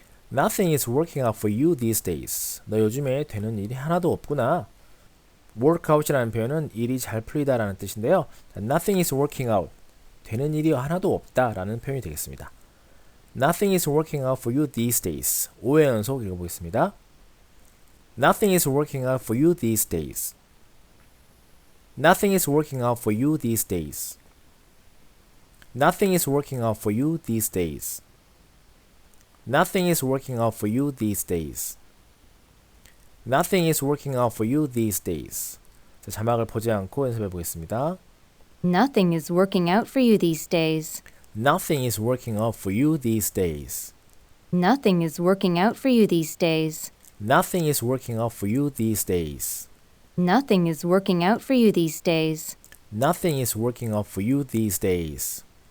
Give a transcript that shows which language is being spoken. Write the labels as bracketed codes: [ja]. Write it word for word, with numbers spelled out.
[en] Nothing is working out for you these days. [ko] 너 요즘에 되는 일이 하나도 없구나. work out이라는 표현은 일이 잘 풀리다 라는 뜻인데요. [en] Nothing is working out. [ko] 되는 일이 하나도 없다 라는 표현이 되겠습니다. [en] Nothing is working out for you these days. [ko] 오 회 연속 읽어보겠습니다. [en] Nothing is working out for you these days. Nothing is working out for you these days. Nothing is working out for you these days. Nothing is working out for you these days. Nothing is working out for you these days. [ko] 자, 자막을 보지 않고 연습해 보겠습니다. [en] Nothing is working out for you these days. Nothing is working out for you these days. Nothing is working out for you these days. Nothing is working out for you these days. Nothing is working out for you these days. Nothing is working out for you these days.